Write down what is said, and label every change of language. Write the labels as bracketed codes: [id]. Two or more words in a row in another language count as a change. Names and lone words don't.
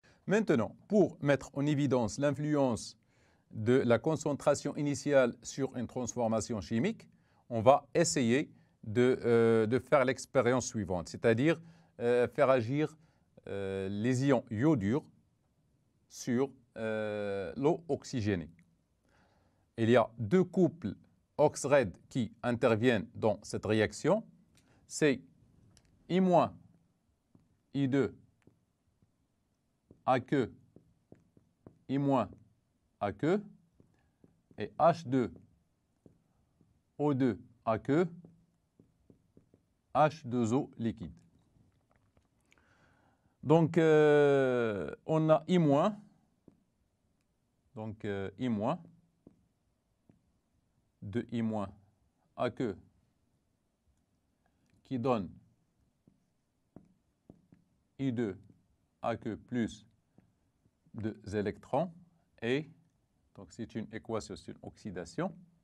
[fr] Maintenant, pour mettre en évidence l'influence de la concentration initiale sur une transformation chimique, on va essayer de faire l'expérience suivante, c'est-à-dire faire agir les ions iodures sur l'eau oxygénée. Il y a deux couples OX-RED qui interviennent dans cette réaction. C'est I-, I2, AQ, I-, AQ et H2O2, AQ, H2O liquide. Donc, on a I-, donc I-, de I- AQ qui donne I2 AQ plus 2 électrons et donc c'est une équation, c'est une oxydation.